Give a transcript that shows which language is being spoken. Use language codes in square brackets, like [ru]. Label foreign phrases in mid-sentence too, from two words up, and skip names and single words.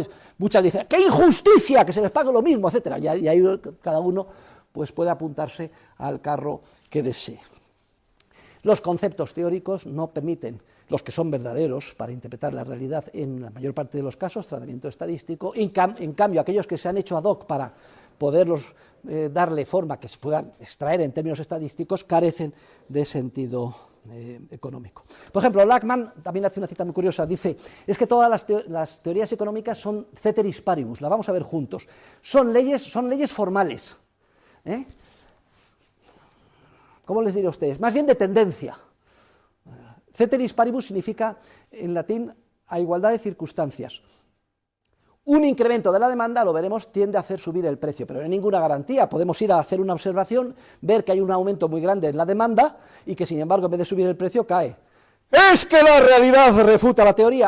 [es] Y muchas dicen, ¡qué injusticia! Que se les pague lo mismo, etcétera. Y ahí cada uno pues puede apuntarse al carro que desee. Los conceptos teóricos no permiten, los que son verdaderos para interpretar la realidad en la mayor parte de los casos, tratamiento estadístico. En cambio, aquellos que se han hecho [la] ad hoc [es] para poderlos darle forma que se puedan extraer en términos estadísticos, carecen de sentido económico. Por ejemplo, Lachmann también hace una cita muy curiosa, dice, es que todas las teorías económicas son [la] ceteris paribus, [es] la vamos a ver juntos, son leyes formales. ¿Cómo les diré a ustedes? Más bien de tendencia. [la] Ceteris paribus [es] significa, en latín, a igualdad de circunstancias. Un incremento de la demanda, lo veremos, tiende a hacer subir el precio, pero no hay ninguna garantía. Podemos ir a hacer una observación, ver que hay un aumento muy grande en la demanda y que, sin embargo, en vez de subir el precio, cae Es que la realidad refuta la teoría.